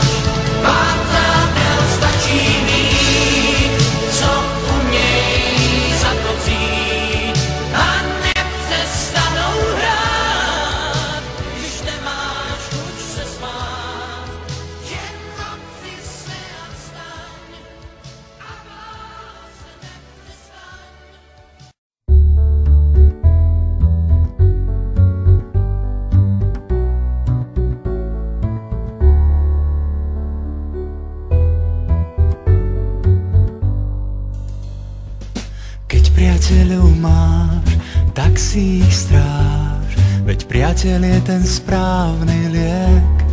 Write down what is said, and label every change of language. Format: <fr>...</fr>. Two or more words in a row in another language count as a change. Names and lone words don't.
<cs>Pár přátel stačí mít, co umějí za to přijít a nepřestanou hrát, když nemáš chuť se smát. Jen napři se a vstaň a bát se nepřestaň.</cs> <sk>Keď priateľov máš, tak si ich stráž, veď priateľ je ten správny liek.</sk>